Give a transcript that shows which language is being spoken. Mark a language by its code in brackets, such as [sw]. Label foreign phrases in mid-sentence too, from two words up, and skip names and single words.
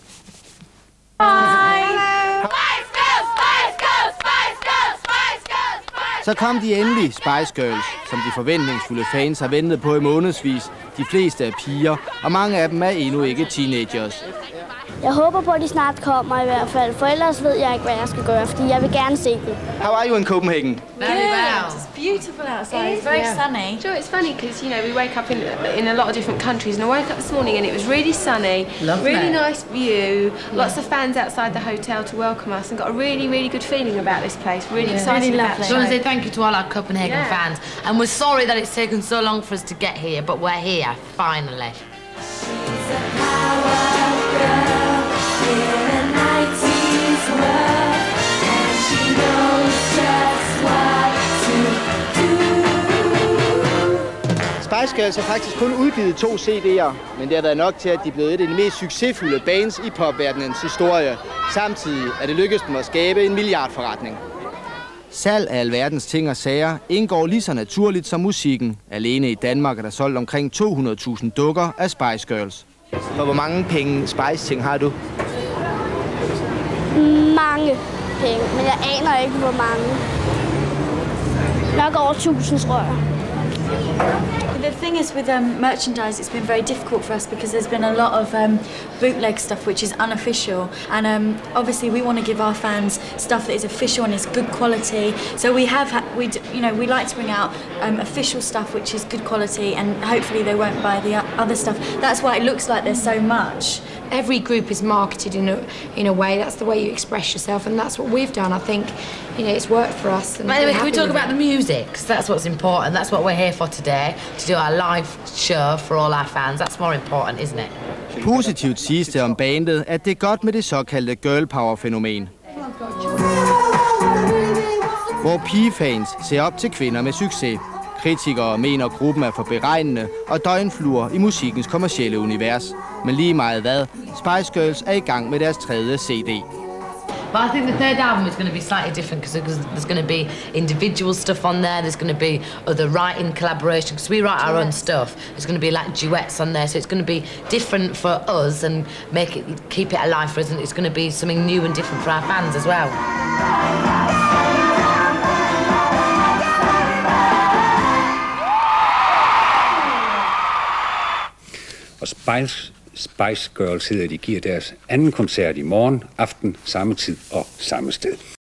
[da] Så kom de endelig, Spice Girls, som de forventningsfulde fans har ventet på i månedsvis. De fleste er piger, og mange af dem er endnu ikke teenagers. Jeg håber på, at de snart kommer i hvert fald, for ellers ved jeg ikke, hvad jeg skal gøre, fordi jeg vil gerne se dem. [en] How are you in Copenhagen? Very well. It's beautiful outside. It's very sunny. Joe, it's funny because, you know, we wake up in a lot of different countries, and I woke up this morning and it was really sunny, really nice view, lots of fans outside the hotel to welcome us, and got a really, really good feeling about this place. Really excited about it. So I want to say thank you to all our Copenhagen fans, and we're sorry that it's taken so long for us to get here, but we're here, finally. [da] Spice Girls har faktisk kun udgivet 2 CD'er, men det har været nok til, at de er blevet et af de mest succesfulde bands i popverdenens historie. Samtidig er det lykkedes dem at skabe en milliardforretning. Salg af alverdens ting og sager indgår lige så naturligt som musikken. Alene i Danmark er der solgt omkring 200.000 dukker af Spice Girls. For hvor mange penge Spice-ting har du? Mange penge, men jeg aner ikke, hvor mange. Nok over 1000, tror jeg. [en] The thing is with merchandise, it's been very difficult for us because there's been a lot of bootleg stuff which is unofficial, and obviously we want to give our fans stuff that is official and is good quality. So we like to bring out official stuff which is good quality, and hopefully they won't buy the other stuff. That's why it looks like there's so much. Every group is marketed in a way. That's the way you express yourself, and that's what we've done. I think, you know, it's worked for us. But anyway, can we talk about the music? Because that's what's important. That's what we're here for today, to do our live show for all our fans. That's more important, isn't it? [da] Positivt siges det om bandet, at det er godt med det såkaldte [en] girl power- [da] fænomen. Hvor pigefans ser op til kvinder med succes. Kritikere mener, gruppen er for beregnende og døgnfluer i musikkens kommercielle univers. Men lige meget hvad, Spice Girls er i gang med deres 3. CD. [en] But I think the 3rd album is going to be slightly different because there's going to be individual stuff on there. There's going to be other writing collaboration because we write our own stuff. There's going to be like duets on there, so it's going to be different for us and keep it alive for us. And it's going to be something new and different for our fans as well. [da] Og Spice Girls hedder, de giver deres anden koncert i morgen aften, samme tid og samme sted.